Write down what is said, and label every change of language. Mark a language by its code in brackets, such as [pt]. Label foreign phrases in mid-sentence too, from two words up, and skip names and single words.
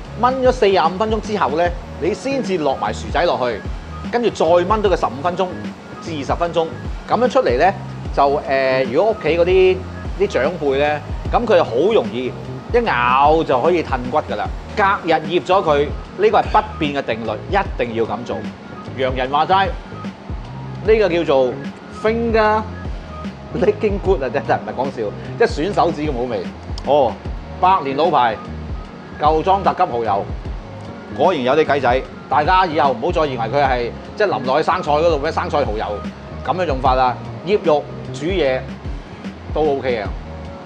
[yue] 燜咗45分鐘之後咧，你先至落埋薯仔落去，跟住再燜到佢15分鐘至20分鐘。咁樣出嚟咧，就如果屋企嗰啲長輩咧，咁佢就好容易一咬就可以褪骨㗎啦。隔日醃咗佢，呢個係不變嘅定律，一定要咁做。洋人話齋，呢個叫做 [en] finger licking good [yue] 啊，真係唔係講笑，即係選手指咁好味。哦，100年老牌，舊莊特級蠔油，果然有啲計仔。大家以後唔好再認為佢係即係淋落去生菜嗰度咩生菜蠔油咁樣用法啦。醃肉煮嘢都 OK 嘅。